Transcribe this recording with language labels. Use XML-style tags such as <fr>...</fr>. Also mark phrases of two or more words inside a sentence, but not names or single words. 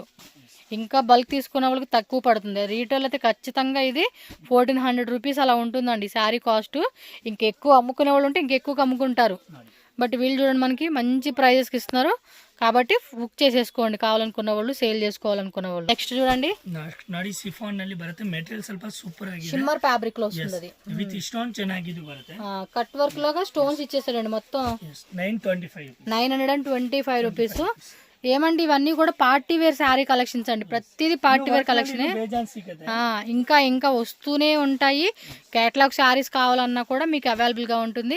<te>ఇంకా బల్క్ తీసుకున్న వాళ్ళకి తక్కువ పడుతుంది. రీటైల్ అయితే ఖచ్చితంగా ఇది 1400 రూపీస్ అలా ఉంటుందండి</te> <en>saree cost.</en> <te>ఇంకెక్కువ అమ్ముకునే వాళ్ళు ఉంటే ఇంకెక్కువ అమ్ముకుంటారు. బట్ వీళ్ళు చూడండి మనకి మంచి ప్రైజెస్కి ఇస్తున్నారు కాబట్టి బుక్ చేసేసుకోండి కావాలనుకున్న వాళ్ళు, సేల్ చేసుకోవాలనుకున్న వాళ్ళు. నెక్స్ట్ చూడండి,</te> <kn>ನಾಡಿ ಶಿಫಾನ್ ನಲ್ಲಿ ಬರುತ್ತೆ. ಮೆಟೀರಿಯಲ್ ಸ್ವಲ್ಪ ಸೂಪರ್ ಆಗಿದೆ,</kn> <en>shimmer fabric</en> <te>లో వస్తుంది.</te> <en>with stone</en> <kn>ಚೆನ್ನಾಗಿದೆ ಬರುತ್ತೆ.</kn> <en>cut work</en> <te>లాగా స్టోన్స్ ఇచ్చేసాడండి మొత్తం. 925 రూపీస్. ఏమండి ఇవన్నీ కూడా</te> <en>party wear saree collections</en> <te>అండి. ప్రతిదీ</te> <en>party wear collection.</en> <te>ఇంకా వస్తూనే ఉంటాయి.</te> <en>catalogue sarees</en> <te>కావాలన్నా కూడా మీకు అవైలబుల్ గా ఉంటుంది.</te>